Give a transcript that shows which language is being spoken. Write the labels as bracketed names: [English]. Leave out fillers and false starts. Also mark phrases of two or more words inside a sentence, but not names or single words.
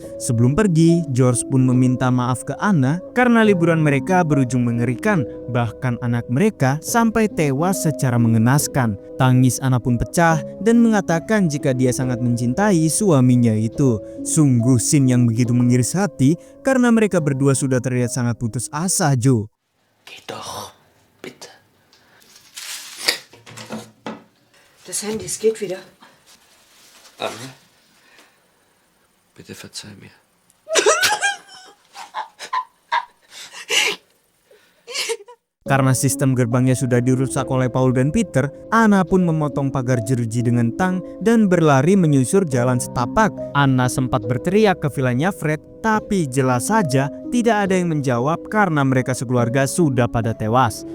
[Indonesian] Sebelum pergi, George pun meminta maaf ke Anna karena liburan mereka berujung mengerikan. Bahkan anak mereka sampai tewas secara mengenaskan. Tangis Anna pun pecah dan mengatakan jika dia sangat mencintai suaminya itu. Sungguh scene yang begitu mengiris hati karena mereka berdua sudah terlihat sangat putus asa, [German] Jo. Geh doch, bitte. Das Handy, es geht wieder. Anna, bitte verzeih mir. [Indonesian] Karena sistem gerbangnya sudah dirusak oleh Paul dan Peter, Anna pun memotong pagar jeruji dengan tang dan berlari menyusur jalan setapak. Anna sempat berteriak ke vilanya Fred, tapi jelas saja tidak ada yang menjawab karena mereka sekeluarga sudah pada tewas.